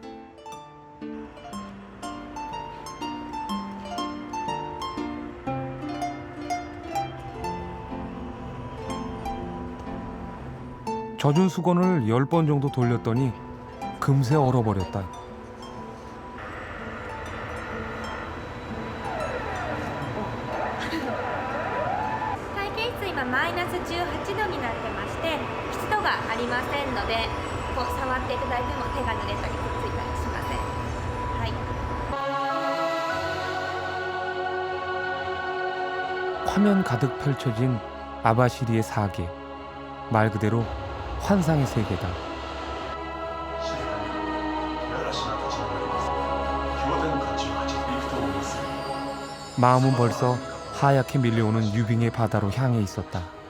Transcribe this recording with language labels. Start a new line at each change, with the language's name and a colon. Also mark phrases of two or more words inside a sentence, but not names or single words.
Korean: 젖은 수건을 10번 정도 돌렸더니 금세 얼어버렸다.
Japanese: マイナス18度になってまして湿度がありませんのでこう触っていただいても手が濡れたりくっついたりしません。はい。
Korean: 화면 가득 펼쳐진 아바시리의 사계. 말 그대로 환상의 세계다. 마음은 벌써 하얗게 밀려오는 유빙의 바다로 향해 있었다.